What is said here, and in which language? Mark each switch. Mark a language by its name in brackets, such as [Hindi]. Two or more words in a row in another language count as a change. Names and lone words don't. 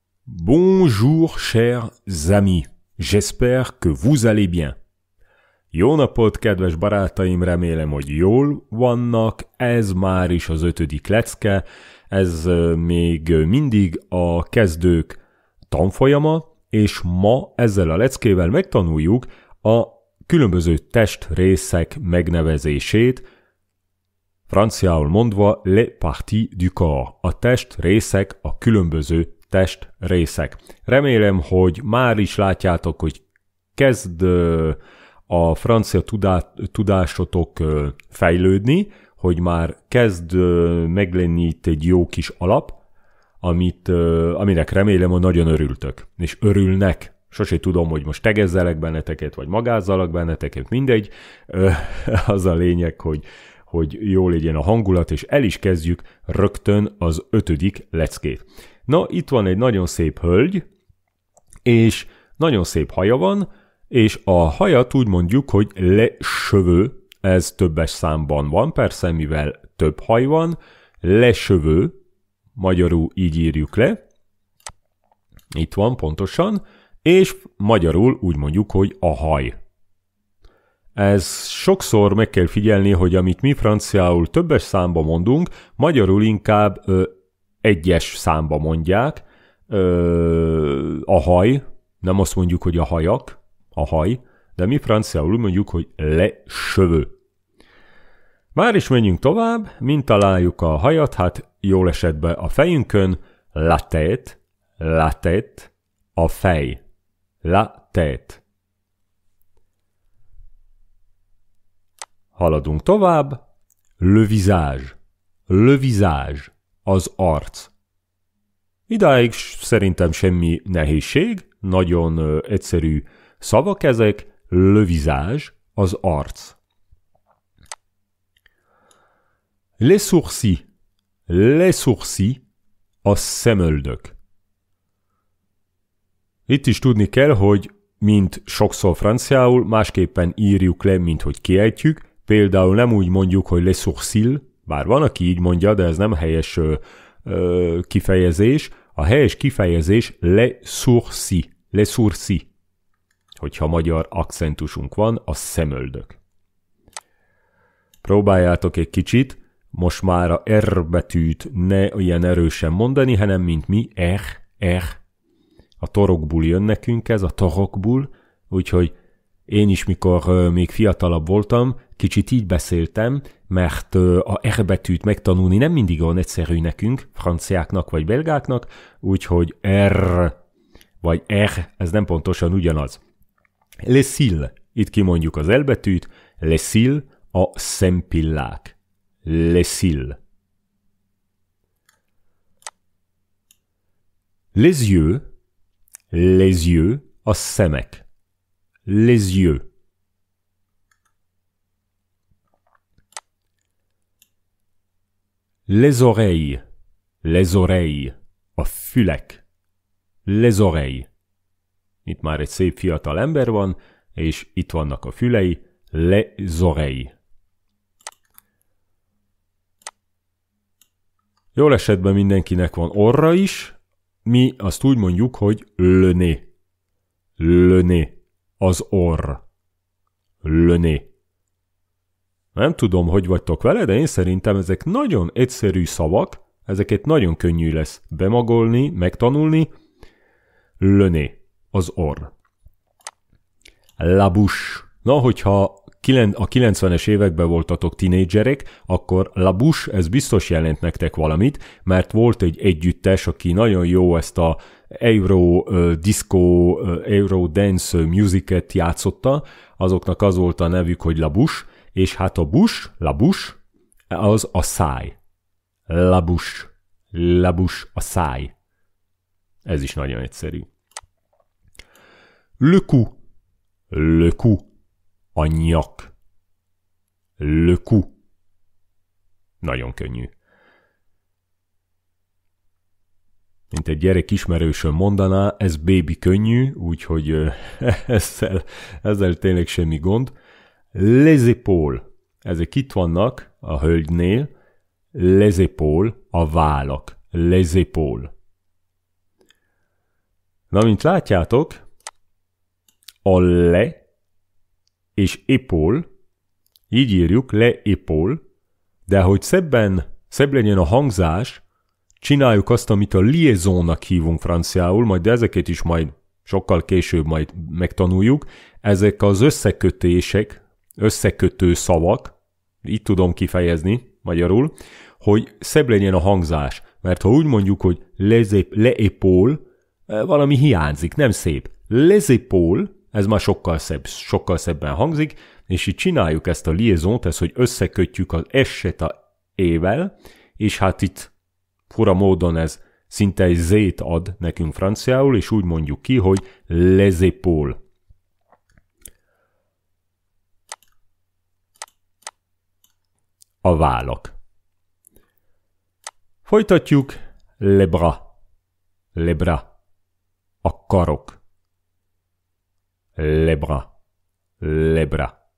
[French] Bonjour chers amis, j'espère que vous allez bien. [Hungarian] Jó napot, kedves barátaim, remélem, hogy jól vannak, ez már is az 5. lecke, ez még mindig a kezdők tanfolyama, és ma ezzel a leckével megtanuljuk a különböző testrészek megnevezését, franciául mondva [French] les parties du corps, [Hungarian] a testrészek, a különböző testrészek. Remélem, hogy már is látjátok, hogy kezd a francia tudásotok fejlődni, hogy már kezd meglenni itt egy jó kis alap, aminek remélem, hogy nagyon örültök. És örülnek. Sosem tudom, hogy most tegezzelek benneteket, vagy magázzalak benneteket, mindegy. Az a lényeg, hogy jó legyen a hangulat, és el is kezdjük rögtön az 5. leckét. Na, itt van egy nagyon szép hölgy, és nagyon szép haja van, és a hajat úgy mondjuk, hogy [French] les cheveux, [Hungarian] ez többes számban van, persze, mivel több haj van, [French] les cheveux, [Hungarian] magyarul így írjuk le, itt van pontosan, és magyarul úgy mondjuk, hogy a haj. Ez sokszor meg kell figyelni, hogy amit mi franciául többes számba mondunk, magyarul inkább egyes számba mondják, a haj, nem azt mondjuk, hogy a hajak, a haj, de mi franciául mondjuk, hogy [French] les cheveux. [Hungarian] Már is menjünk tovább, mint találjuk a hajat, hát jól esetben a fejünkön, [French] la tête, [Hungarian] a fej, [French] la tête. [Hungarian] Haladunk tovább, [French] le visage, [Hungarian] az arc. Idáig szerintem semmi nehézség, nagyon egyszerű szavak ezek, [French] le visage, [Hungarian] az arc. [French] Les sourcils, [Hungarian] a szemöldök. Itt is tudni kell, hogy mint sokszor franciául, másképpen írjuk le, mint hogy kiejtjük. Például nem úgy mondjuk, hogy [French] les sourcils, [Hungarian] bár van, aki így mondja, de ez nem helyes kifejezés. A helyes kifejezés [French] les sourcils. [Hungarian] Hogyha magyar akcentusunk van, a szemöldök. Próbáljátok egy kicsit, most már a R betűt ne ilyen erősen mondani, hanem mint mi, R. A torokból jön nekünk ez, a torokból, úgyhogy én is, mikor még fiatalabb voltam, kicsit így beszéltem, mert a R betűt megtanulni nem mindig olyan egyszerű nekünk, franciáknak vagy belgáknak, úgyhogy R vagy R, ez nem pontosan ugyanaz. [French] Les cils, [Hungarian] itt kimondjuk az L betűt, [French] les cils, [Hungarian] a szempillák. [French] Les cils. Les yeux, [Hungarian] a szemek. [French] Les yeux. Les oreilles, [Hungarian] a fülek. [French] Les oreilles. [Hungarian] Itt már egy szép fiatal ember van, és itt vannak a fülei, [French] les oreilles. [Hungarian] Jól esetben mindenkinek van orra is, mi azt úgy mondjuk, hogy [French] le nez. Le nez, [Hungarian] az orr. [French] Le nez. [Hungarian] Nem tudom, hogy vagytok vele, de én szerintem ezek nagyon egyszerű szavak, ezeket nagyon könnyű lesz bemagolni, megtanulni. [French] Le nez, [Hungarian] az orr. [French] La bouche. [Hungarian] Na, hogyha a 90-es években voltatok tinédzserek, akkor [French] la bouche, [Hungarian] ez biztos jelent nektek valamit, mert volt egy együttes, aki nagyon jó ezt a Euro Dance musicet játszotta, azoknak az volt a nevük, hogy [French] la bouche, [Hungarian] és hát a [French] la bouche, [Hungarian] az a száj. [French] La bouche, [Hungarian] a száj. Ez is nagyon egyszerű. [French] Le cou, [Hungarian] a nyak. [French] Le cou. [Hungarian] Nagyon könnyű. Mint egy gyerek ismerősön mondaná, ez baby könnyű, úgyhogy ezzel tényleg semmi gond. [French] Les épaules. [Hungarian] Ezek itt vannak a hölgynél. [French] Les épaules, [Hungarian] a vállak. [French] Les épaules. [Hungarian] Na, mint látjátok, a le és épaule, így írjuk, [French] le épaule, [Hungarian] de hogy szebb legyen a hangzás, csináljuk azt, amit a liaisonnak hívunk franciául, majd ezeket is majd sokkal később majd megtanuljuk. Ezek az összekötések, összekötő szavak, így tudom kifejezni magyarul, hogy szebb legyen a hangzás. Mert ha úgy mondjuk, hogy [French] le épaule, [Hungarian] valami hiányzik, nem szép. [French] Les épaules, [Hungarian] ez már sokkal szebben hangzik, és így csináljuk ezt a liaisont, ezt, hogy összekötjük az S-et a E-vel, és hát itt fura módon ez szinte egy Z-t ad nekünk franciául, és úgy mondjuk ki, hogy [French] les épaules. [Hungarian] A vállak. Folytatjuk. [French] Les bras. Les bras. [Hungarian] A karok. [French] Les bras. Les bras.